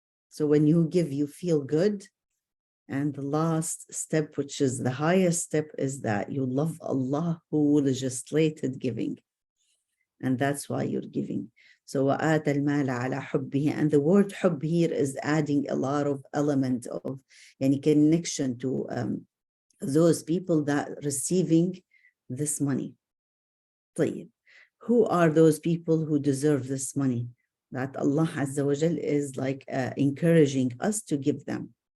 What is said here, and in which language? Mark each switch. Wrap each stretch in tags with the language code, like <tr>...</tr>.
<en>So when you give, you feel good. And the last step, which is the highest step, is that you love Allah who legislated giving. And that's why you're giving.</en> <ar>So وَآتَ الْمَالَ عَلَى حُبِّهِ.</ar> <en>And the word حُب here is adding a lot of element of any connection to those people that receiving this money.</en> <ar>طيب.</ar> <en>Who are those people who deserve this money? That Allah Azza wa Jal is like encouraging us to give them.</en>